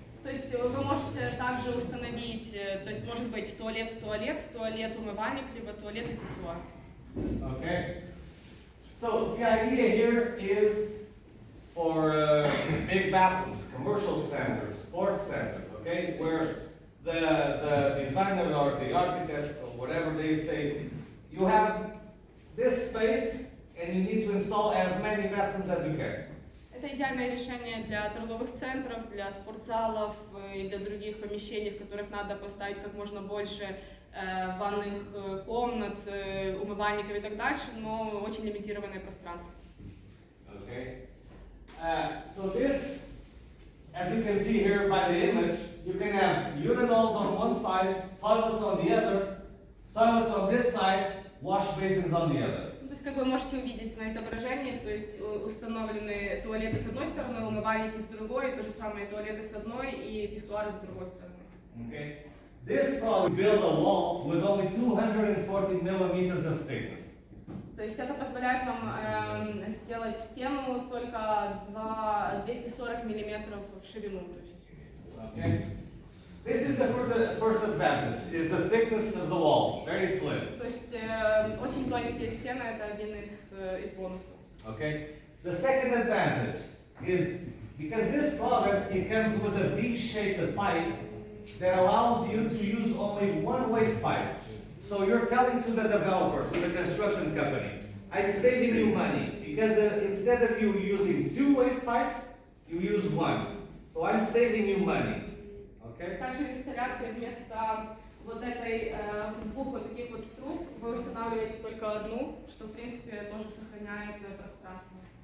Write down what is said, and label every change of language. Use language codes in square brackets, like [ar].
[ru] То есть вы можете также установить, то есть может быть туалет, умывальник, либо туалет и писсуар. [en] Okay. So the idea here is for big bathrooms, commercial centers, sports centers, okay, where the designer or the architect or whatever they say, you have this space and you need to install as many bathrooms as you can. [ru] Это идеальное решение для торговых центров, для спортзалов и для других помещений, в которых надо поставить как можно больше ванных комнат, умывальников и так дальше, но очень лимитированное пространство. [en] Okay. So this, as you can see here by the image, you can have urinals on one side, toilets on the other, toilets on this side, wash basins on the other. [ru] То есть, как вы можете увидеть на изображении, то есть установлены туалеты с одной стороны, умывальники с другой, то же самое туалеты с одной и писсуары с другой стороны. [en] Okay. This probably build a wall with only 240 millimeters of thickness. [ru] То есть это позволяет вам сделать стену только 240 миллиметров в ширину. То есть. [en] Okay. This is the first advantage, is the thickness of the wall, very slim. [ru] То есть очень тонкие стены, это один из бонусов. [en] Okay. The second advantage is because this product, it comes with a V-shaped pipe that allows you to use only one waste pipe. So you're telling to the developer, to the construction company, I'm saving you money because instead of you using two waste pipes, you use one. So I'm saving you money. Okay? [ru] Также в инсталляции вместо вот этой двух вот таких вот труб вы устанавливаете только одну, что в принципе тоже сохраняет пространство.